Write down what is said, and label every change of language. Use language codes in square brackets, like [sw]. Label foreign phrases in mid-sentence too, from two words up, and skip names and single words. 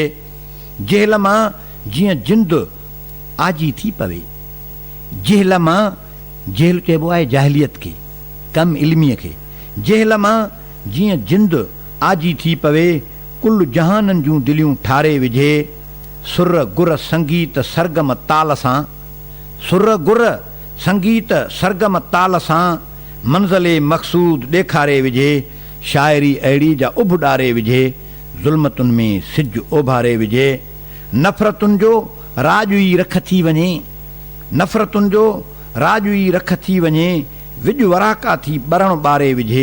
[sd] जेल मां जीअं जिंद आजी थी पवे, जेल मां, जेल चइबो आहे जाहिलियत खे, कम इल्मीअ खे। जेल मां जीअं जिंद आजी थी पवे, कुल जहाननि जूं दिलियूं ठारे विझे। सुर गुर संगीत सरगम ताल सां, सुर गुर संगीत सरगम ताल सां, मंज़िले मक़सूद ॾेखारे विझे। शाइरी अहिड़ी जा उभ डारे विझे, ज़ुल्मतुनि में सिज ओभारे विझे। नफ़रतुनि जो राॼुई रख थी वञे, नफ़रतुनि जो राॼुई रख थी वञे, विॼ वराका थी ॿरण ॿारे विझे।